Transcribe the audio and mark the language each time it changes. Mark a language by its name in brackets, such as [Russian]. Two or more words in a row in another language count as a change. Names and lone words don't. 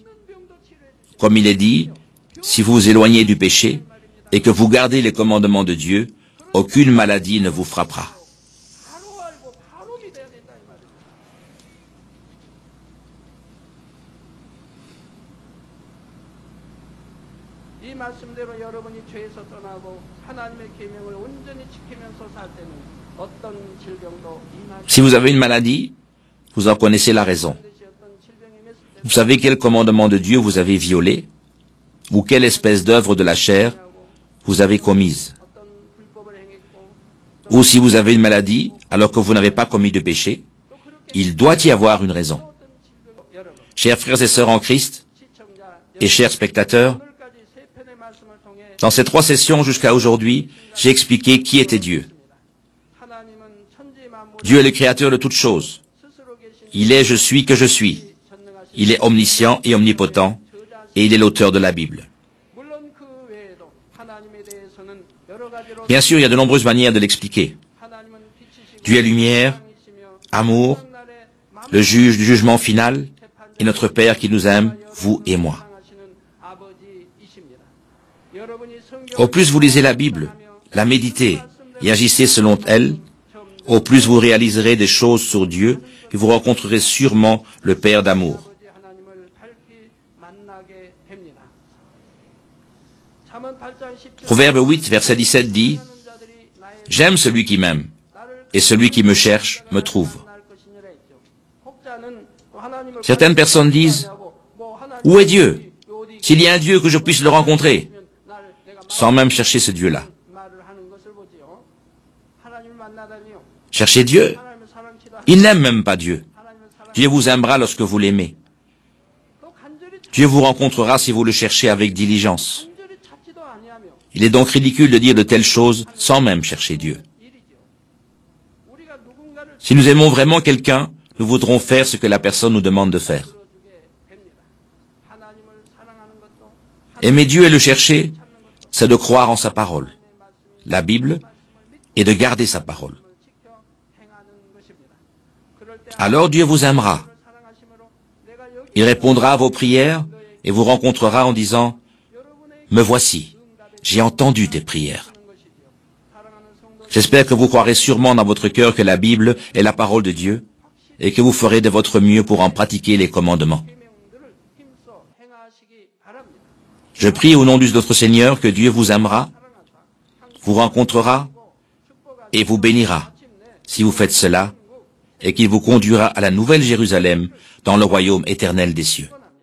[French] Comme il est dit, si vous vous éloignez du péché et que vous gardez les commandements de Dieu, aucune maladie ne vous frappera. [Korean] 이 말씀대로 여러분이 죄에서 떠나고 하나님의 계명을 온전히 지키면서 살 때는 어떤 질병도 임하지 [French] Si vous avez une maladie, vous en connaissez la raison. [Korean] 않듯이 어떤 질병이 있을 때 [French] Vous savez quel commandement de Dieu vous avez violé, ou quelle espèce d'œuvre de la chair vous avez commise. [Korean] 어떤 불법을 행했고 [French] Ou si vous avez une maladie, alors que vous n'avez pas commis de péché, il doit y avoir une raison. [Korean] 어떤 질병 여러분 [French] Chers frères et sœurs en Christ, [Korean] 시청자 [French] et chers spectateurs, [Korean] 오늘까지 세 편의 말씀을 통해 [French] dans ces 3 sessions jusqu'à aujourd'hui, j'ai expliqué qui était Dieu. [Korean] 하나님은 천지 만물 [French] Dieu est le créateur de toutes choses. [Korean] 스스로 계신 [French] Il est je suis que je suis. [Korean] 전능하신 [French] Il est omniscient et omnipotent, et il est l'auteur de la Bible. [Korean] 물론 그 외에도 하나님에 대해서는 여러 가지로 [French] Bien sûr, il y a de nombreuses manières de l'expliquer. [Korean] 하나님은 빛이시고 [French] Dieu est lumière, [Korean] 사랑이시며 [French] amour, [Korean] 날에 [French] le juge du jugement final, et notre Père qui nous aime, vous et moi. [Korean] 사랑하시는 아버지이십니다. 여러분이 성경을 [French] Au plus vous lisez la Bible, la méditez et agissez selon elle, au plus vous réaliserez des choses sur Dieu et vous rencontrerez sûrement le Père d'amour. [Korean] 아버지 하나님을 밝히 만나게 됩니다. 잠언 8장 17절 [French] Proverbe 8, verset 17 dit, [Korean] 자들이 나의 [French] « J'aime celui qui m'aime, et celui qui me cherche me trouve. [Korean] 만날 것이니라 했죠. 혹자는 또 하나님을 [French] Certaines personnes disent, [Korean] 뭐 하나님 [French] où est Dieu? S'il y a un Dieu, que je puisse le rencontrer, [Korean] 날 내가 [French] sans même chercher ce Dieu-là. [Korean] 말을 하는 것을 보지요. 하나님을 만나다니요. [French] Cherchez Dieu. [Korean] 하나님을 사랑치다. [French] Il n'aime même pas Dieu. [Korean] 하나님을 사랑. [French] Dieu vous aimera lorsque vous l'aimez. [Korean] 또 간절히 [French] Dieu vous rencontrera si vous le cherchez avec diligence. [Korean] 간절히 찾지도 아니하며 [French] Il est donc ridicule de dire de telles choses sans même chercher Dieu. [Korean] 일이죠. 우리가 누군가를 [French] Si nous aimons vraiment quelqu'un, nous voudrons faire ce que la personne nous demande de faire. [Korean] 들어주게 됩니다. 하나님을 사랑하는 것도 [French] Aimer Dieu et le chercher, c'est de croire en sa parole, la Bible, et de garder sa parole. [Korean] 지켜 행하는 것입니다. 그럴 때 [French] Alors Dieu vous aimera. [Korean] 사랑하심으로 내가 여기 [French] Il répondra à vos prières et vous rencontrera en disant, « Me voici, j'ai entendu tes prières. [Korean] 하는 것이지요. 사랑하는 성도 [French] J'espère que vous croirez sûrement dans votre cœur que la Bible est la parole de Dieu et que vous ferez de votre mieux pour en pratiquer les commandements. [Korean] 계명들을 힘써 행하시기 바랍니다. [French] Je prie au nom de notre Seigneur que Dieu vous aimera, vous rencontrera et vous bénira si vous faites cela et qu'il vous conduira à la nouvelle Jérusalem dans le royaume éternel des cieux.